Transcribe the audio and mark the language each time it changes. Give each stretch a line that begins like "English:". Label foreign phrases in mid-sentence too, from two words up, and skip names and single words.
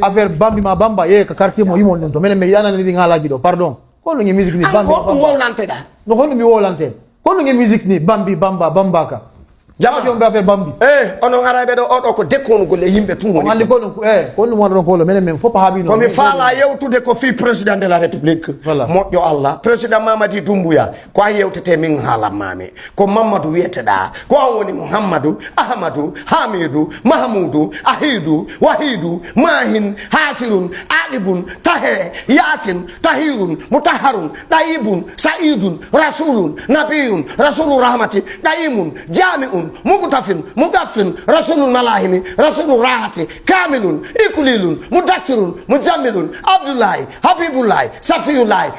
Fula: affaire Bambi ma Bamba, ye, ka quartier mo yimon ɗum to. Minen mi yana ni ngala gido. Pardon. Ko no ngi musique ni An Bambi ko ma ɗum Bamba. wowlante da? No ko ɗum mi wowlante. Ko no ngi musique ni Bambi, Bamba, Bamba ka. Jama. Ko ɗum be affaire Bambi. Eh, onon Araɓe ɗo, oɗo ko dekkono golle yimɓe tun woni On andi ɗo. ko ɗum, eh, ko ɗum wonɗon ko lo, minen min fof haaɓi Ko mi noon. faala yewtude ko fi
French: président de la République. Voilà.
Fula: Moƴƴo Allah. Président Mamadi Doumbouya, ko a yewtete min haala mami. Ko Mamadou wiyete ɗa. Ko an woni Mouhamadou, Ahmadou, Hamidou, Mahmoudou, Ahidou, Wahidou, Mahin, Hasirun, Aibun, Tahe, Yasin, Tahirun, Mutaharun, Daibun, Saidun, Rasulun, Nabiyun, Rasulur Rahmati, Daimun, Jami'un, Mugtafin, Mugaffin, Rasulul Malahimi, Rasulur Rahati, Kamilun, Ikulilun, Mudassirun, Muzammilun, Abdullahi, Habibullahi, Safiyullahi.